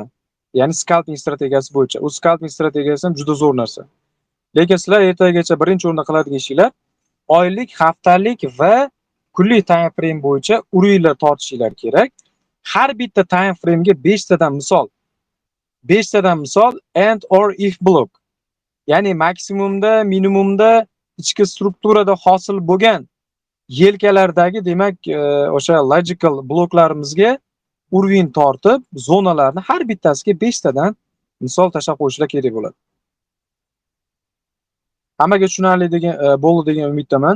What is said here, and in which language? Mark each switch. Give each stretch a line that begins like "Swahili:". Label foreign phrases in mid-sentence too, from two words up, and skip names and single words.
Uzbek: Ya'ni scalping strategiyasi bo'yicha. U scalping strategiyasi ham juda zo'r narsa. Lekin sizlar ertagacha birinchi o'rinda qiladigan ishinglar oylik, haftalik va kunlik
English: time frame
Uzbek: bo'yicha urovinglar tortishinglar kerak. Har bitta
English: time frame'ga
Uzbek: 5 tadan misol
English: and or if block.
Uzbek: Ya'ni maksimumda, minimumda ichki strukturada hosil bo'lgan yelkalardagi, demak, o'sha logical bloklarimizga urovень tortib, zonalarni har bittasiga 5 tadan misol tashlab qo'yishlar kerak bo'ladi. Hammaga tushunarli bo'ldi degan umiddaman.